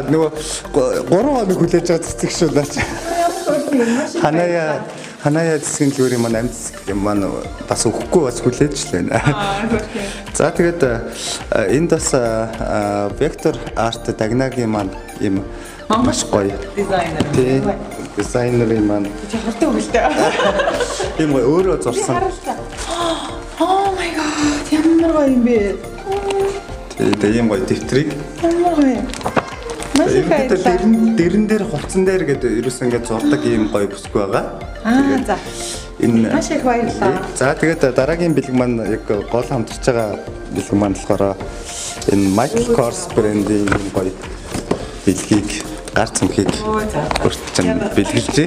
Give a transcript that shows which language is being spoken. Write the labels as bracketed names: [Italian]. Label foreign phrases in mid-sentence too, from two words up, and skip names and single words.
[Mongolian] баглаа нөгөө 3 хоног хүлээж байгаа цэцэг шүү наач. Ханая цэцгийн дэлгүүрийн маань амьд цэцэг маань бас өгөхгүй бас хүлээж л байна. За тэгээд энд бас Vector Art Dagna-гийн маань юм маш гоё Дизайнер. тий дизайнерын маань Чи хурдан өгөлтэй. юм гоё өөрөө зурсан. [English] Oh my god. [Mongolian] Ямар гоё юм бэ? Тэгээд ийм гоё дэвтрийг Ямар гоё. Маш их баярлалаа. дэрэн дээр хувцсан дээр гэдэг ерөөс ингээд зурдаг ийм гоё бүсгүй байгаа. За. Энэ Маш их баярлалаа. За тэгээд дараагийн бэлэг маань яг гол хамтарч байгаа бэлэг маань болохоор энэ Michael Kors брендийн гоё бэлгийг гар цэмхийг хүртсэн бэлгэлжээ.